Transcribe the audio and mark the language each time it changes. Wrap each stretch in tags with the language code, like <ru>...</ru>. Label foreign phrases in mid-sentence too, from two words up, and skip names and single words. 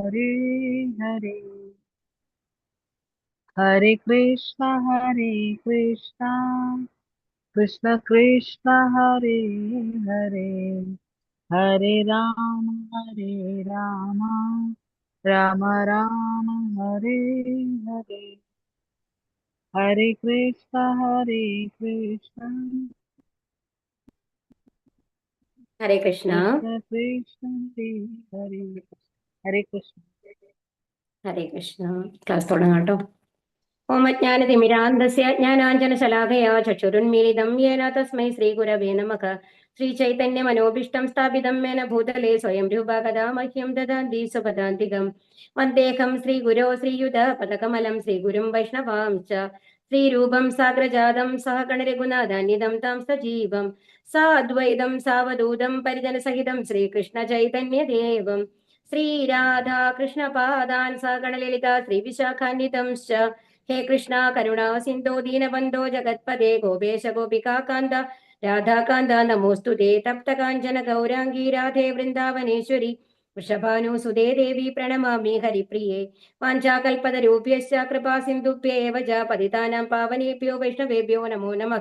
<sa>हरे हरे, हरे कृष्णा कृष्ण कृष्ण हरे हरे, हरे राम राम राम हरे हरे, हरे कृष्ण हरे कृष्णा कृष्ण कृष्ण हरे हरे, हरे कृष्ण। हरे कृष्णा</sa> <ml>क्लास തുടങ്ങാട്ടോ.</ml> <sa>ഓം അജ്ഞാനതിമിരാന്ധസ്യ ജ്ഞാനാഞ്ജനശലാഖയാ ചക്ഷുരുന്മീലിതം യേന തസ്മൈ ശ്രീഗുരവേ നമഃ. ശ്രീചൈതന്യമനോഭീഷ്ടം സ്ഥാപിതം മേന ഭൂതലേ സ്വയം രൂപ കഥാ മഹ്യം ദദാന്തി സ്വപദാന്തികം. വന്ദേഹം ശ്രീഗുരോ ശ്രീയുതപദകമലം ശ്രീഗുരും വൈഷ്ണവാംശ്ച ശ്രീരൂപം സാഗ്രജാതം സഹഗണരഘുനാഥാന്വിതം താം സജീവം സാദ്വൈതം സാവധൂതം പരിജനസഹിതം ശ്രീകൃഷ്ണചൈതന്യദേവം ശ്രീരാധാകൃഷ്ണപാദാൻ സഹഗണലളിത ശ്രീവിശാഖാന്വിതംശ്ച. हे कृष्णा करुणा सिन्धो दीनबन्धो जगत्पदे गोपेश गोपिकान्त राधाकान्त नमोऽस्तु ते. तप्त काञ्चन गौराङ्गी राधे वृन्दावनेश्वरी वृषभानुसुते देवी प्रणमामि हरिप्रिये. वाञ्छाकल्पतरुभ्यश्च कृपा सिन्धुभ्येव च पतितानां पावनेभ्यो वैष्णवेभ्यो नमो नमः.</sa>